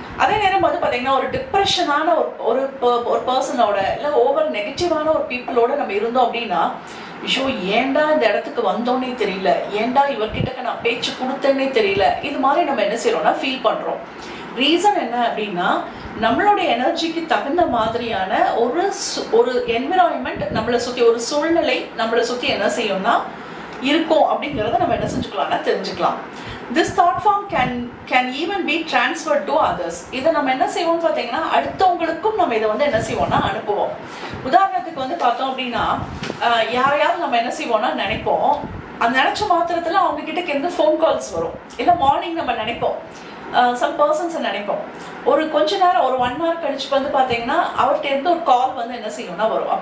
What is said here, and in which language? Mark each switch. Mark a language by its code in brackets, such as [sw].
[ta] அதே நேரம் வந்து பாத்தீங்கன்னா ஒரு டிப்ரெஷனான ஒரு பர்சனோட இல்ல ஓவர் நெகட்டிவான ஒரு பீப்புளோட நம்ம இருந்தோம் அப்படின்னா, ஐயோ ஏண்டா இந்த இடத்துக்கு வந்தோன்னே தெரியல, ஏண்டா இவர்கிட்ட நான் பேச்சு கொடுத்தேன்னே தெரியல, இது மாதிரி நம்ம என்ன செய்யறோம்னா ஃபீல் பண்றோம். ரீசன் என்ன அப்படின்னா, நம்மளுடைய எனர்ஜிக்கு தகுந்த மாதிரியான ஒரு என்விரான்மெண்ட் நம்மளை சுத்தி, ஒரு சூழ்நிலை நம்மளை சுத்தி என்ன செய்யும்னா இருக்கும் அப்படிங்கறத நம்ம என்ன செஞ்சுக்கலாம்னா தெரிஞ்சுக்கலாம். [en] This thought form can even be transferred to others. [ta] இதை நம்ம என்ன செய்வோம்னு பார்த்தீங்கன்னா அடுத்தவங்களுக்கும் நம்ம இதை வந்து என்ன செய்வோம்னா அனுப்புவோம். உதாரணத்துக்கு வந்து பார்த்தோம் அப்படின்னா, யாரையாவது நம்ம என்ன செய்வோம்னா நினைப்போம், அந்த நினைச்ச மாத்திரத்துல அவங்க கிட்ட இருந்து ஃபோன் கால்ஸ் வரும். இல்லை மார்னிங் நம்ம நினைப்போம், சம் பர்சன்ஸை நினைப்போம், ஒரு கொஞ்ச நேரம் ஒரு 1 hour கழிச்சு வந்து பார்த்தீங்கன்னா அவர்கிட்ட இருந்து ஒரு கால் வந்து என்ன செய்யும்னா வரும்.